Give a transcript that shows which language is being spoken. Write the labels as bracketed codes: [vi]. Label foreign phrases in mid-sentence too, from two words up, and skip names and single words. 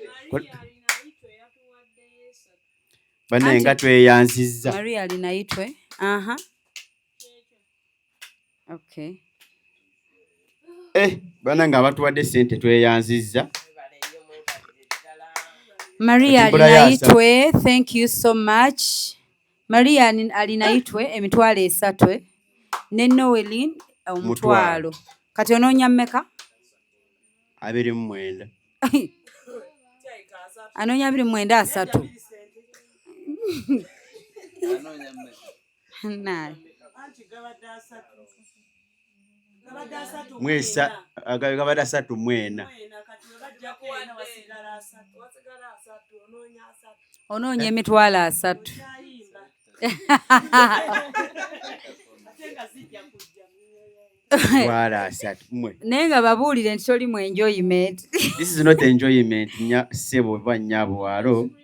[lg] Ko-, bannange, nga tweyanzizza. Maria alinaitwe. Aha. Okay. Eh, bannange abatuwadde ssente tweyanzizza. Maria Kati mbula yaasa. alinaitwe, [en] thank you so much. [lg] Maria ni-, alinaitwe emitwalo esatu, ne Noelin omutwalo. Mutwalo. Kati onoonya mmeka? Abiri mu mwenda. Anoonya abiri mu mwenda, asatu. Anoonya mmeka? Naye. Mwesa-, aga-, gabadde asatu mu ena. Onoonya emitwalo asatu. Emitwalo asatu mmwe. Naye nga babuulire nti toli mu enjoyment. [en] This is not enjoyment, nya-, [lg] ssebo oba nnyabo walo.